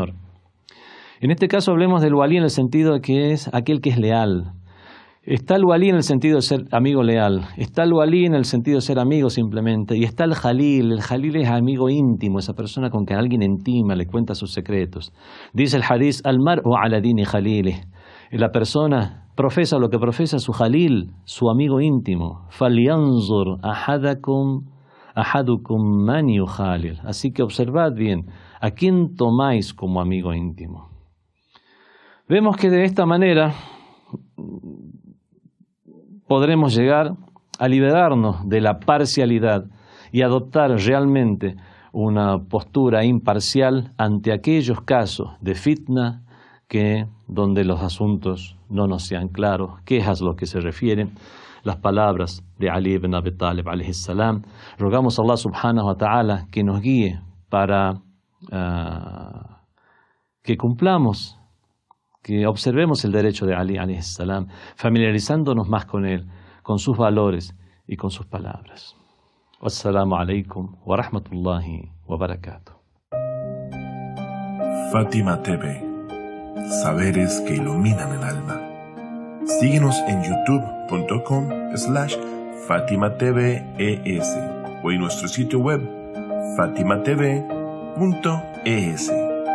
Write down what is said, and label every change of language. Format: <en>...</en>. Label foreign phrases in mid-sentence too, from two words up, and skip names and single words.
<es>En este caso hablemos del walí en el sentido de que es aquel que es leal. Está el walí en el sentido de ser amigo leal, está el walí en el sentido de ser amigo simplemente, y está el jalil es amigo íntimo, esa persona con que alguien intima le cuenta sus secretos. Dice el hadith,</es> <ar>المرء على دين خليله,</ar> <es>y la persona profesa lo que profesa su jalil, su amigo íntimo.</es> <ar>فلينظر أحدكم من يخالل.</ar> <es>Así que observad bien, ¿a quién tomáis como amigo íntimo? Vemos que de esta manera podremos llegar a liberarnos de la parcialidad y adoptar realmente una postura imparcial ante aquellos casos de fitna donde los asuntos no nos sean claros, que es a lo que se refieren las palabras de Ali ibn Abi Talib</es> <ar>عليه السلام.</ar> <es>Rogamos a Allah</es> <ar>سبحانه وتعالى</ar> <es>que nos guíe para que cumplamos, que observemos el derecho de Ali</es> <ar>عليه السلام,</ar> <es>familiarizándonos más con él, con sus valores y con sus palabras.</es> <ar>والسلام عليكم ورحمة الله وبركاته.</ar> <es>Fátima TV, saberes que iluminan el alma. Síguenos en youtube.com/FátimaTVES o en nuestro sitio web fatimatv.es.</es>